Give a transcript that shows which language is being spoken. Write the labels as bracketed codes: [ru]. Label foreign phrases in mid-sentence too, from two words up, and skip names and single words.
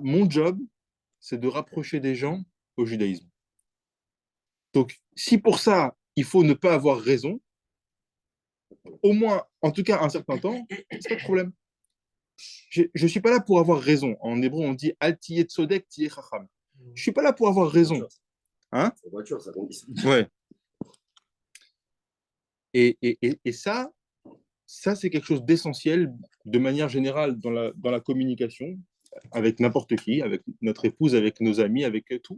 [fr] Mon job, c'est de rapprocher des gens au judaïsme. Donc, si pour ça, il faut ne pas avoir raison, au moins, en tout cas, un certain temps, c'est pas de problème. Je ne suis pas là pour avoir raison. En hébreu, on dit [he] Al tiyeh tzodek tiyeh chacham. [fr] Je ne suis pas là pour avoir raison. Hein? C'est voiture, ça conduit. Ouais. Et ça, c'est quelque chose d'essentiel de manière générale dans la communication avec n'importe qui, avec notre épouse, avec nos amis, avec tout.